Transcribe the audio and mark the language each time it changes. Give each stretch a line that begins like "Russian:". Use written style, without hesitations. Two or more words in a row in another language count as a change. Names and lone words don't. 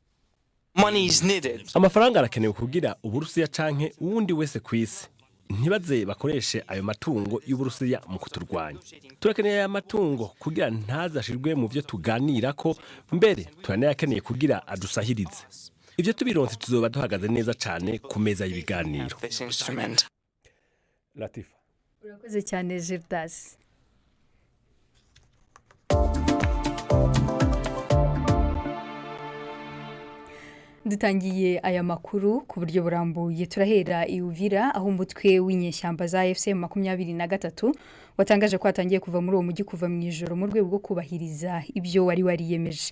Rundi: Amafaranga arakenewe kugira Uburusiya canke uwundi wese kwisi ntibaze bakoreshe ayo matungo y'Uburusiya mu kuturwanya. Turakeneye aya matungo kugira ntazashirwe mu vyo tuganirako, mbere turanayakeneye kugira adusahirize. Ivyo tubironse tuzoba duhagaze neza cane ku meza y'ibiganiro. Latifa.
Kinyarwanda: Urakoze cyane Gildas. Dutangiye aya makuru ku buryo burambuye, turahera i Uvira aho umutwe w'inyeshyamba za AFC 23 watangaje ko atangiye kuva muri uwo mujyi kuva mu ijoro mu rwego rwo kubahiriza ibyo wari wariyemeje.